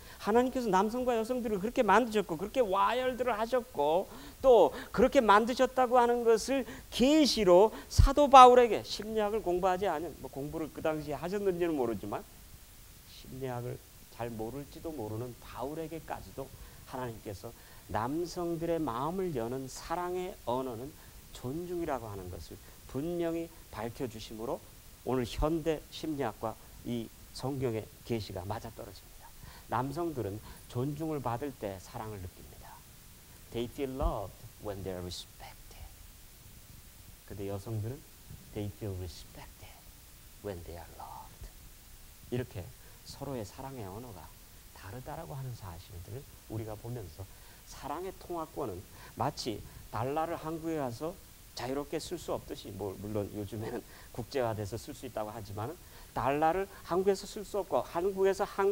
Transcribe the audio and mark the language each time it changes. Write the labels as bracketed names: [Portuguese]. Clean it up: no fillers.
[Korean] 하나님께서 남성과 여성들을 그렇게 만드셨고, 그렇게 와열들을 하셨고, 또 그렇게 만드셨다고 하는 것을 계시로 사도 바울에게, 심리학을 공부하지 않은, 공부를 그 당시에 하셨는지는 모르지만 심리학을 잘 모를지도 모르는 바울에게까지도 하나님께서 남성들의 마음을 여는 사랑의 언어는 존중이라고 하는 것을 분명히 밝혀주심으로 오늘 현대 심리학과 이 성경의 계시가 맞아떨어집니다. 남성들은 존중을 받을 때 사랑을 느낍니다. [English] They feel loved when they are respected. [Korean] 근데 여성들은 [English] They feel respected when they are loved. [Korean] 이렇게 서로의 사랑의 언어가 다르다라고 하는 사실들을 우리가 보면서, 사랑의 통화권은 마치 달러를 한국에 가서 자유롭게 쓸 수 없듯이, 물론 요즘에는 국제화돼서 쓸 수 있다고 하지만, 달러를 한국에서 쓸 수 없고, 한국에서